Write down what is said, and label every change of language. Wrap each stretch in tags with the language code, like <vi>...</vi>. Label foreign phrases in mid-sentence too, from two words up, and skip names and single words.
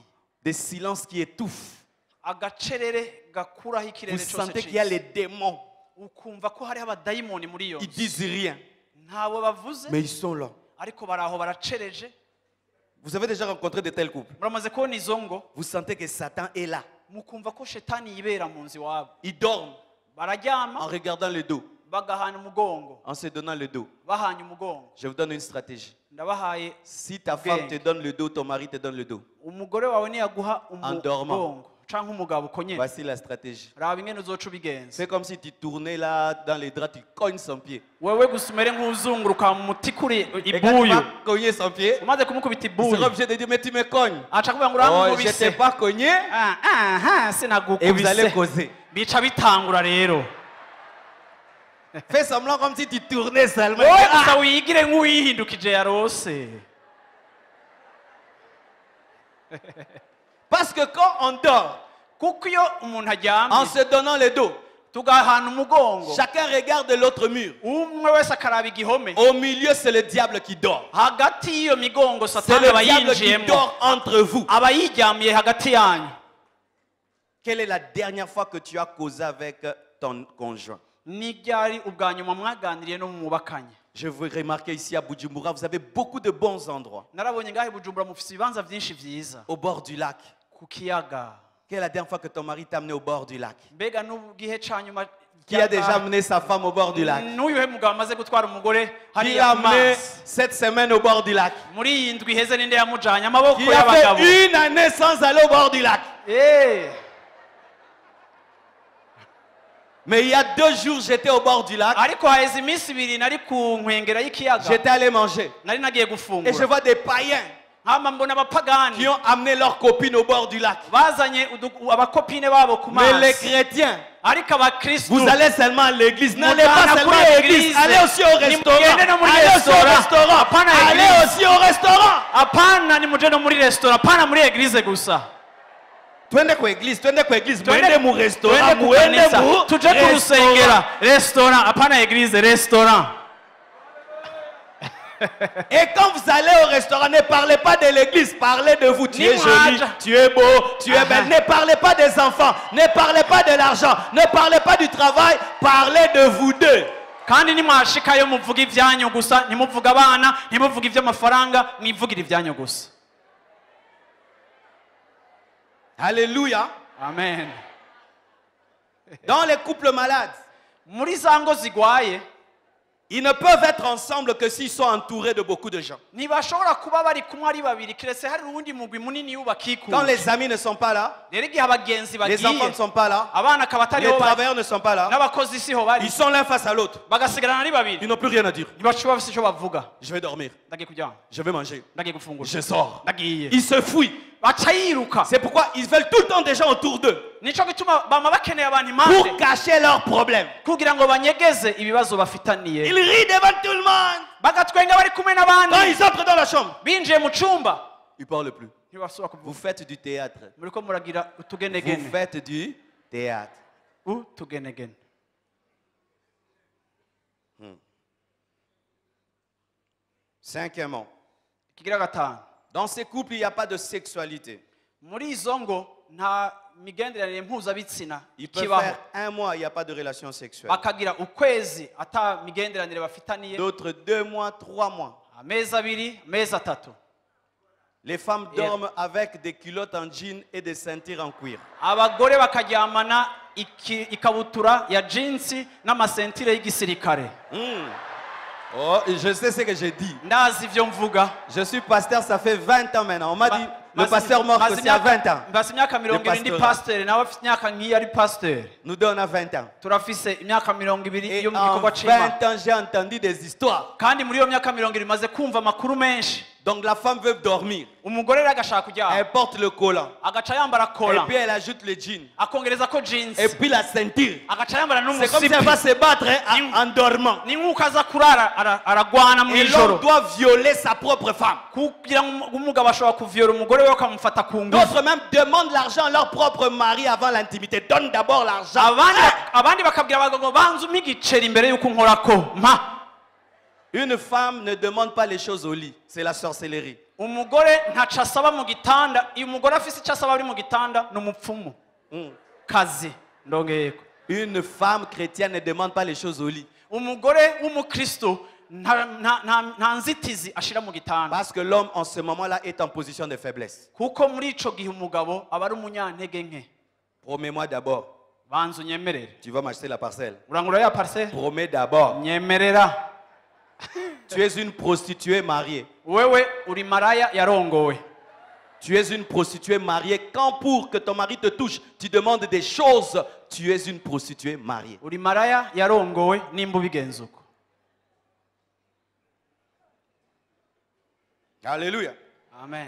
<fr>Des silences qui étouffent.</fr> <rn>Agacerere gakuraho</rn> <fr>Vous</fr> <rn>ikirere cyose</rn> <fr>sentez qu'il y a les</fr> <rn>cyiza.</rn> <fr>démons.</fr> <rn>Ukumva ko hari abadayimoni muri iyo</rn> <fr>Ils</fr> <rn>nzu.</rn> <fr>disent rien,</fr> <rn>Ntawe bavuze</rn> <fr>mais ils sont là.</fr> <rn>ariko baraho baracereje.</rn> <fr>Vous avez déjà rencontré de tels couples.</fr> <rn>Muramaze kubona izo ngo</rn> <fr>Vous sentez que Satan est là.</fr> <rn>mukumva ko shetani yibera mu nzu iwabo.</rn> <fr>Ils dorment en</fr> <rn>Bararyama</rn> <fr>regardant le dos,</fr> <rn>bagahana umugongo,</rn> <fr>en se donnant le dos.</fr> <rn>bahanye umugongo.</rn> <fr>Je vous donne une stratégie.</fr> <rn>Ndabahaye</rn> <fr>Si ta femme te donne le dos, ton mari te donne le dos.</fr> <rn>umugore wawe niyaguha</rn> <fr>dormant.</fr> <rn>umugongo canke umugabo uko nyene.</rn> <fr>Voici la stratégie.</fr> <rn>Raba ingene uzoca ubigenza.</rn> <fr>C'est comme si tu tournais là dans les draps, tu cognes son pied.</fr> <rn>Wewe gusa umere nk'uzunguruka mu muti kuri</rn> <fr>Et quand tu</fr> <rn>ibuyu.</rn> <fr>vas cogner son pied,</fr> <rn>Umaze kumukubita</rn> <fr>il sera</fr> <rn>ibuyu</rn> <fr>obligé de dire, mais tu me cognes.</fr> <rn>aca kuvuga ngo</rn> <fr>Oh, je</fr> <rn>uramukubise.</rn> <fr>t'ai pas cogné. Et vous allez</fr> <rn>Sinagukubise.</rn> <fr>causer.</fr> <rn>Bica bitangura rero.</rn> <fr>Fais semblant comme si tu tournais seulement.</fr> <rn>Wowe Ah! gusa wigire nk'uwihindukije yarose.</rn> <fr>Parce que quand on dort,</fr> <rn>Kuko iyo umuntu</rn> <fr>en</fr> <rn>aryamye</rn> <fr>se donnant le dos,</fr> <rn>tugahana umugongo,</rn> <fr>chacun regarde l'autre mur.</fr> <rn>umwe wese akaraba igihome.</rn> <fr>Au milieu, c'est le diable qui dort.</fr> <rn>Hagati y'iyo migongo</rn> <fr>C'est</fr> <rn>satani</rn> <fr>le</fr> <rn>aba</rn> <fr>diable qui</fr> <rn>yinjiyemo,</rn> <fr>dort entre vous.</fr> <rn>aba yiryamiye hagati yanyu.</rn> <fr>Quelle est la dernière fois que tu as causé avec ton conjoint?</fr> <rn>Ni ryari ubwa nyuma mwaganiriye no mwubakanye?</rn> <fr>Je veux remarquer ici à Bujumbura, vous avez beaucoup de bons endroits.</fr> <rn>Narabonye ngahe Bujumbura mufise ibibanza byinshi vyiza</rn> <fr>Au bord du lac.</fr> <rn>ku kiyaga.</rn> <fr>Quelle est la dernière fois que ton mari t'a amené au bord du lac?</fr> <rn>Mbega n'ubwihe ca nyuma</rn> <fr>Qui a déjà amené sa femme au bord du lac?</fr> <rn>n'uyuhe mugabo amaze gutwara umugore</rn> <fr>Qui</fr> <rn>hariya</rn> <fr>l'a</fr> <rn>ku</rn> <fr>amené</fr> <rn>mazi?</rn> <fr>cette semaine au bord du lac?</fr> <rn>Muri iyi ndwi iheze ninde yamujanye amaboko</rn> <fr>Qui a</fr> <rn>y'abagabo?</rn> <fr>fait une année sans aller au bord du lac? Eh, Mais il y a 2 jours, j'étais au bord du lac.</fr> <rn>ariko haheze iminsi ibiri nari ku nkengera y'ikiyaga,</rn> <fr>J'étais allé manger.</fr> <rn>nari nagiye</rn> <fr>Et je</fr> <rn>gufungura,</rn> <fr>vois des païens</fr> <rn>hama mbona abapagani</rn> <fr>qui ont amené leurs copines au bord du lac.</fr> <rn>bazanye abakopine babo ku</rn> <fr>Mais les</fr> <rn>mazi,</rn> <fr>chrétiens,</fr> <rn>ariko abakristu</rn> <fr>vous allez seulement à l'église. N'allez</fr> <rn>Mutana</rn> <fr>pas seulement</fr> <rn>kuri</rn> <fr>à l'église.</fr> <rn>église.</rn> <fr>Allez aussi au restaurant.</fr> <rn>Nimugende no muri</rn> <fr>Allez aussi au</fr> <rn>restaurant.</rn> <fr>restaurant.</fr> <rn>Apana</rn> <fr>Allez</fr> <rn>église.</rn> <fr>aussi au restaurant.</fr> <rn>apana nimuje no muri restaurant, apana muri eglise gusa.</rn> <sw>Twende kwa église, twende kwa église. Twende-</sw> <rn>Mwende mu restaurant,</rn> <sw>twende ku</sw> <rn>mwende</rn> <sw>kanisa,</sw> <rn>mu tuje ku rusengera, restaurant, apana eglise, restaurant.</rn> <fr>Et quand vous allez au restaurant, ne parlez pas de l'église, parlez de vous. Tu es joli, tu es beau, tu es belle. Ne parlez pas des enfants, ne parlez pas de l'argent, ne parlez pas du travail, parlez de vous deux.</fr> <rn>Kandi nimwashikayo muvuga ivyanyu gusa, ntimuvuga abana, ntimuvuga ivy'amafaranga, mwivugira ivyanyu gusa.</rn> <fr>Alléluia.</fr> <rn>Amen.</rn> <fr>Dans les couples malades,</fr> <rn>Muri za ngo zigwaye,</rn> <fr>ils ne peuvent être ensemble que s'ils sont entourés de beaucoup de gens.</fr> <rn>ntibashobora kuba bari kumwe ari babiri, kiretse hari uwundi mugwi munini</rn> <fr>Quand</fr> <rn>w'ubakikuje.</rn> <fr>les amis ne sont pas là,</fr> <rn>Rero igihe abagenzi</rn> <fr>les enfants ne</fr> <rn>bagiye,</rn> <fr>sont pas là,</fr> <rn>abana akaba</rn> <fr>les</fr> <rn>atariho bari,</rn> <fr>travailleurs ne sont pas là,</fr> <rn>n'abakozi siho</rn> <fr>ils</fr> <rn>bari,</rn> <fr>sont l'un face à l'autre.</fr> <rn>bagasigarana ari babiri,</rn> <fr>Ils n'ont plus rien à dire.</fr> <rn>ntibashobora bafise ico bavuga.</rn> <fr>Je vais dormir,</fr> <rn>Ndagiye kuryama,</rn> <fr>je vais manger,</fr> <rn>ndagiye gufungura,</rn> <fr>je sors.</fr> <rn>ndagiye.</rn> <fr>Ils se fuient.</fr> <rn>Baca yiruka.</rn> <fr>C'est pourquoi ils veulent tout le temps des gens autour d'eux</fr> <rn>Nico gituma bama bakeneye abantu</rn> <fr>pour</fr> <rn>impande</rn> <fr>cacher leurs problèmes.</fr> <rn>kugira ngo banyegeze ibibazo bafitaniye.</rn> <fr>Ils rient devant tout le monde.</fr> <rn>Bagatwenga bari kumwe</rn> <fr>Quand</fr> <rn>n'abandi,</rn> <fr>ils entrent dans la chambre,</fr> <rn>binjiye mu cumba</rn> <fr>ils ne parlent plus.</fr> <rn>ntibasubira</rn> <fr>Vous</fr> <rn>kuvuga</rn> <fr>faites du théâtre.</fr> <rn>muriko muragira</rn> <fr>Vous</fr> <rn>utugenegene</rn> <fr>faites du théâtre.</fr> <rn>utugenegene.</rn> <fr>Cinquièmement,</fr> <rn>Ikigira gatanu,</rn> <fr>dans ces couples, il n'y a pas de sexualité.</fr> <rn>muri izo ngo nta migenderanire mpuzabitsina</rn> <fr>Il peut</fr> <rn>ikibaho,</rn> <fr>faire un mois, il n'y a pas de relation sexuelle.</fr> <rn>bakagira ukwezi ata migenderanire bafitaniye,</rn> <fr>D'autres 2 mois, 3 mois.</fr> <rn>amezi abiri, amezi atatu.</rn> <fr>Les femmes dorment avec des culottes en jean et des ceintures en cuir.</fr> <rn>Abagore bakaryamana ikabutura ya jinsi n'amasentire y'igisirikare.</rn> <fr>Oh, je sais ce que j'ai dit.</fr> <rn>Ndazi ivyo mvuga.</rn> <fr>Je suis pasteur, ça fait 20 ans maintenant. On m'a dit, le pasteur mort, que c'est à 20 ans.</fr> <rn>Mbasi imyaka 20 ndi pasteur, nawe afite imyaka nk'iyi ari pasteur.</rn> <fr>Nous deux, on a 20 ans.</fr> <rn>Turafise imyaka 20</rn> <fr>Et</fr> <rn>yo mu</rn> <fr>en</fr> <rn>gikorwa c'Imana.</rn> <fr>20 ans, j'ai entendu des histoires.</fr> <rn>Kandi muri iyo myaka 20 maze kumva amakuru menshi.</rn> <fr>Donc la femme veut dormir.</fr> <rn>Umugore rero agashaka kuryama.</rn> <fr>Elle porte le collant.</fr> <rn>Agaca yambara</rn> <fr>Et</fr> <rn>kola.</rn> <fr>puis elle ajoute le jean.</fr> <rn>Akongereza ko jeans.</rn> <fr>Et puis la ceinture.</fr> <rn>Agaca yambara</rn> <fr>C'est comme si elle va</fr> <rn>n'umusipi.</rn> <fr>se battre hein, en dormant.</fr> <rn>Ni nk'uko aza kurara aragwana mu</rn> <fr>Et</fr> <rn>ijoro.</rn> <fr>l'homme doit violer sa propre femme.</fr> <rn>Kugira ngo umugabo ashobora kuvyola umugore we akamufata ku ngufu.</rn> <fr>D'autres même demandent l'argent à leur propre mari avant l'intimité. Donne d'abord l'argent.</fr> <rn>Abandi bakabwira abagabo ngo banze umpe igiceri imbere y'uko nkorako mpa.</rn> <fr>Une femme ne demande pas les choses au lit. C'est la sorcellerie.</fr> <rn>Umugore ntaca asaba mu gitanda, iyo umugore afise icyo asaba ari mu gitanda ni umupfumu. Kazi ndongeyeko.</rn> <fr>Une femme chrétienne ne demande pas les choses au lit.</fr> <rn>Umugore w'umukristo nta nzitizi ashira mu gitanda.</rn> <fr>Parce que l'homme en ce moment-là est en position de faiblesse.</fr> <rn>Kuko muri ico gihe umugabo aba ari umunyantege nke.</rn> <fr>Promets-moi d'abord.</fr> <rn>Banzu nyemerere.</rn> <fr>Tu vas m'acheter la parcelle.</fr> <rn>Urangura ya parcelle?</rn> <fr>Promets d'abord.</fr> <rn>Nyemerera.</rn> <fr>Tu es une prostituée mariée.</fr> <rn>Wewe uri maraya yarongowe.</rn> <fr>Tu es une prostituée mariée. Quand pour que ton mari te touche, tu demandes des choses, tu es une prostituée mariée.</fr> <rn>Uri maraya yarongowe nimba ubigenza uko.</rn> <fr>Alléluia.</fr> <rn>Amen.</rn>